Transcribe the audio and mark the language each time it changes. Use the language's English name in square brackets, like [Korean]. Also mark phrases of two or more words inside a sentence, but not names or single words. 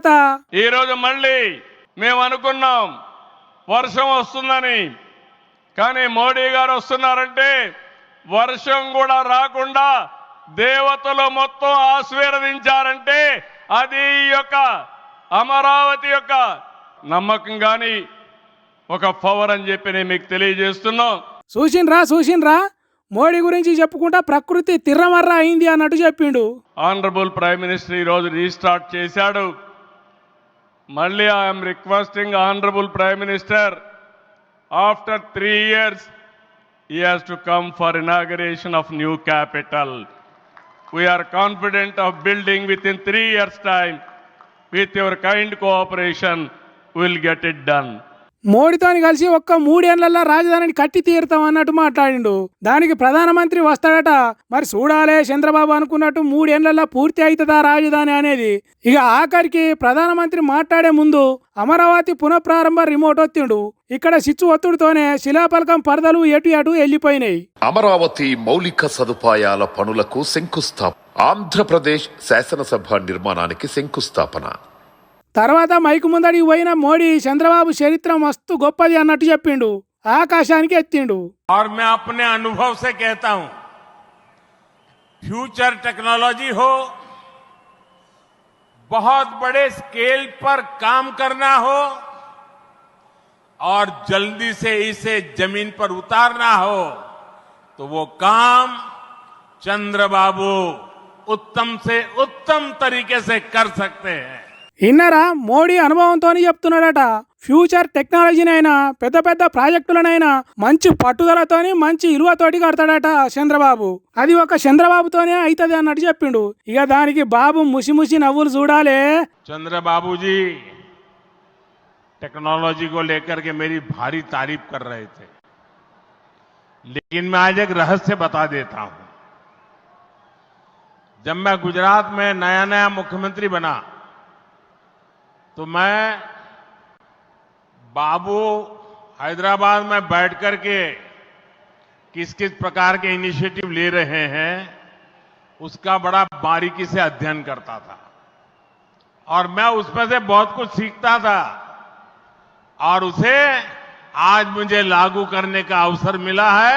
[Telugu] ఈ రోజు మళ్ళీ మేము అనుకున్నాం వర్షం వస్తుందని, కానీ మోడీ గారు వస్తున్నారంటే వర్షం కూడా రాకుండా దేవతలు మొత్తం ఆశీర్వదించారంటే అది ఈ యొక్క అమరావతి యొక్క నమ్మకం కానీ ఒక పవర్ అని చెప్పి నేను మీకు తెలియజేస్తున్నాం. చూసిండ్రా మోడీ గురించి చెప్పుకుంటా ప్రకృతి తిర్రమర్ర అయింది అన్నట్టు చెప్పిండు. [English] Honourable Prime Minister [Telugu] ఈరోజు రీస్టార్ట్ చేశాడు. [English] మళ్ళీ I'm requesting Honourable Prime Minister, after 3 years he has to come for inauguration of new capital. We are confident of building within 3 years time. With your kind cooperation, we will get it done. [Telugu] మోడీతోని కలిసి ఒక్క 3 ఏళ్లలో రాజధానిని కట్టి తీరుతాం అన్నట్టు మాట్లాడిండు. దానికి ప్రధానమంత్రి వస్తాడట. మరి చూడాలే చంద్రబాబు అనుకున్నట్టు 3 ఏళ్లలో పూర్తి అవుతుందా రాజధాని అనేది. ఇక ఆఖరికి ప్రధానమంత్రి మాట్లాడే ముందు అమరావతి పునఃప్రారంభ రిమోట్ ఒత్తిండు. ఇక్కడ సిచ్చు ఒత్తుడితోనే శిలాఫలకం పరదలు ఎటు అటు వెళ్ళిపోయినాయి. అమరావతి మౌలిక సదుపాయాల పనులకు శంకుస్థాపన. ఆంధ్రప్రదేశ్ శాసనసభ నిర్మాణానికి శంకుస్థాపన. తర్వాత మైకు ముందడికి పోయిన మోడీ చంద్రబాబు చరిత్ర మస్తు గొప్పది అన్నట్టు చెప్పిండు. ఆకాశానికి ఎత్తిండు. [Hindi] और मैं अपने अनुभव से कहता हूं, [English] future technology [Hindi] हो, बहुत बड़े स्केल पर काम करना हो और जल्दी से इसे जमीन पर उतारना हो, तो वो काम चंद्रबाबू उत्तम से उत्तम तरीके से कर सकते हैं. [Telugu] ఇన్నరా మోడీ అనుభవంతో చెప్తున్నాడట. ఫ్యూచర్ టెక్నాలజీనైనా పెద్ద పెద్ద ప్రాజెక్టులనైనా మంచి పట్టుదలతోని మంచి ఇలువతోటి కడతాడట చంద్రబాబు. అది ఒక చంద్రబాబుతోనే అవుతుంది అన్నట్టు చెప్పిండు. ఇక దానికి బాబు ముసి ముసి నవ్వులు చూడాలే. [Hindi] चंद्रबाबू जी टेक्नोलॉजी को लेकर के मेरी भारी तारीफ कर रहे थे, लेकिन मैं आज एक रहस्य बता देता हूं. जब मैं गुजरात में नया नया मुख्यमंत्री बना तो मैं बाबू हैदराबाद में बैठ करके किस किस प्रकार के इनिशिएटिव ले रहे हैं उसका बड़ा बारीकी से अध्ययन करता था और मैं उसमें से बहुत कुछ सीखता था और उसे आज मुझे लागू करने का अवसर मिला है.